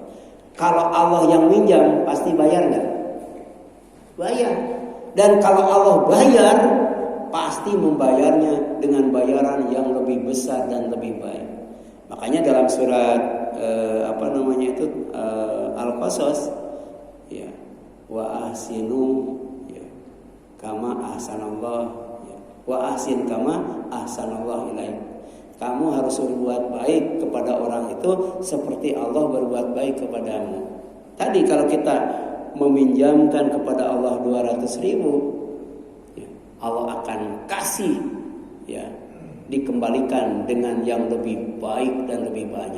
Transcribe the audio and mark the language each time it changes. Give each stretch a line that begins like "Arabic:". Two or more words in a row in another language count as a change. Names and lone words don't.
Indonesian: Kalau Allah yang minjam pasti bayar nggak? Bayar. Dan kalau Allah bayar, pasti membayarnya dengan bayaran yang lebih besar dan lebih baik. Makanya dalam surat Al-Qasas,
Arabic: ya, وأحسنوا, ya, كما أحسن الله, ya, وأحسن كما أحسن الله إليك.
Indonesian: Kamu harus berbuat baik kepada orang itu seperti Allah berbuat baik kepadamu. Tadi kalau kita meminjamkan kepada Allah 200.000, ya, Allah akan kasih, ya, dikembalikan dengan yang lebih baik dan lebih banyak.